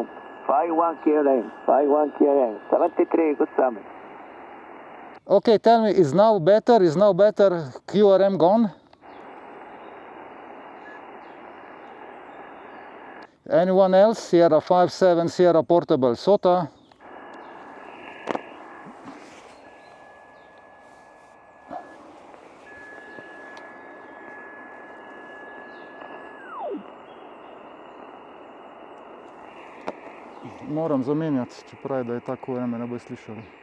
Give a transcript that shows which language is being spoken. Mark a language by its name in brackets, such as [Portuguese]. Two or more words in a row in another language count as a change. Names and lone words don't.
[English] 51 QRM, 51 QRM, 73, good summer. Okay, tell me, is now better? QRM gone? Anyone else? Sierra 57 Sierra Portable, Sota. [Slovenian] Moram zamenjati, čeprav da je tako vreme, ne bo slišali.